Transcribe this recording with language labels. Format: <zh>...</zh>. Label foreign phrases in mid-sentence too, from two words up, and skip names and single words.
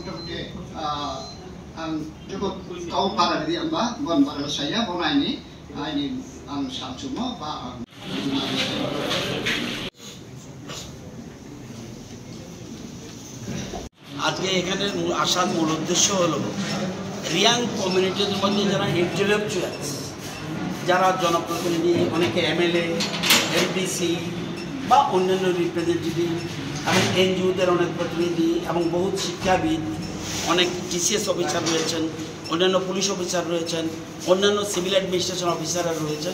<ms>Oke, cukup tahu pada diri amba, bukan pada saya, bona ini Samsumo, Pak.</ms> <bn>আজকে এখানে আসার মূল উদ্দেশ্য হলো রিয়াং কমিউনিটির মধ্যে যারা ইন্টেলেকচুয়ালস, যারা জনপ্রতিনিধি, অনেকে এমএলএ, এমডিসি বা অন্যান্য রিপ্রেজেন্টেটিভ এবং এনজিওদের অনেক প্রতিনিধি এবং বহু শিক্ষাবিদ, অনেক</bn> <en>TCS officer</en> <bn>রয়েছেন, অন্যান্য</bn> <en>police officer</en> <bn>রয়েছেন, অন্যান্য</bn> <en>civil administration officers</en> <bn>রয়েছেন।</bn>